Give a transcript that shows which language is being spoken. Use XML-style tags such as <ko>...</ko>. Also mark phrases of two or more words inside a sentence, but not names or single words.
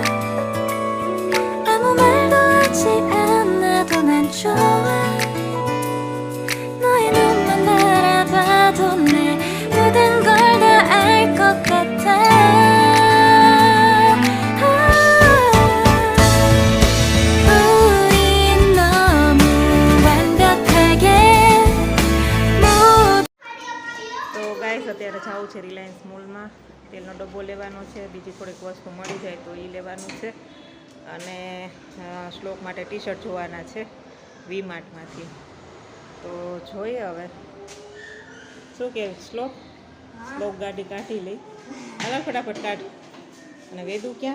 <ko>아무 말도 하지 않아도 난 좋아 너의 눈만 바라봐도 내 모든 걸 다 알 것 같아 우린 너무 완벽하게</ko> <gu>તો ગાઈસ અત્યારે જવું છે રિલાયન્સ મોલમાં તેલનો ડબ્બો લેવાનો છે બીજી થોડીક વસ્તુ મળી જાય તો એ લેવાનું છે અને શ્લોક માટે ટી શર્ટ જોવાના છે વી માર્ટમાંથી તો જોઈએ હવે શું કે શ્લોક ગાડી કાઢી લઈ આગળ ફટાફટ કાઢ અને વેદુ ક્યાં</gu>